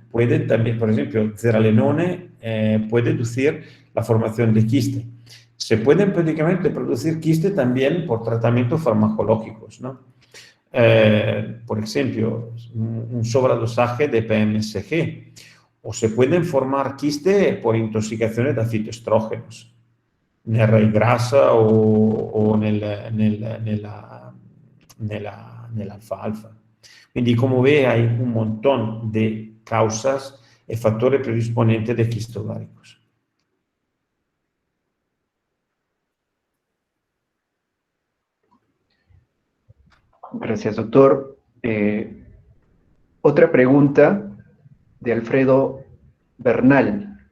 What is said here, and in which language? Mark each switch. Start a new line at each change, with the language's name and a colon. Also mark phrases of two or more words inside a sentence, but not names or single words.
Spanish: Puede también, por ejemplo, zeralenone puede inducir la formación de quiste. Se pueden prácticamente producir quiste también por tratamientos farmacológicos, ¿no? Por ejemplo, un sobredosaje de PMSG, o se pueden formar quiste por intoxicaciones de fitoestrógenos,
Italian: nell'grassa o nell'alfalfa.
Spanish: Quindi, como ve, hay un montón de causas y factores predisponentes de quistes ováricos. Gracias, doctor. Otra pregunta de Alfredo Bernal.